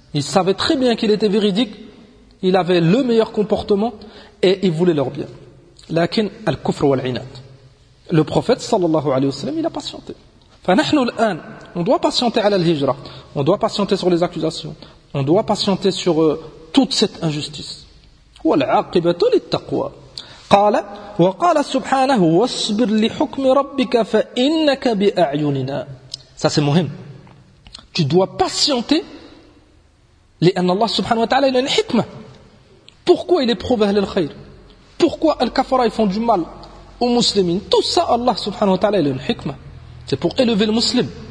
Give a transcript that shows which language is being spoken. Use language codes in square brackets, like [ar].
[fr] Il savait très bien qu'il était véridique, il avait le meilleur comportement et il voulait leur bien. [ar] Lakin al-kufr wal-inat. [fr] Le prophète sallallahu alayhi wa sallam, il a patienté. [ar] Fa nahnu al-an, [fr] on doit patienter à l'hijra, on doit patienter sur les accusations, on doit patienter sur toute cette injustice. [ar] Wal-aqibatu lit-taqwa. قال وقال سبحانه واصبر لحكم ربك فإنك بأعيننا. [fr] Ça c'est مهم. Tu dois patienter لأن الله سبحانه وتعالى il a une hikma. Pourquoi il éprouve أهل الخير? Pourquoi الكفراء ils font du mal aux musulmans? Tout ça الله سبحانه وتعالى il a une hikma. C'est pour élever le musulman.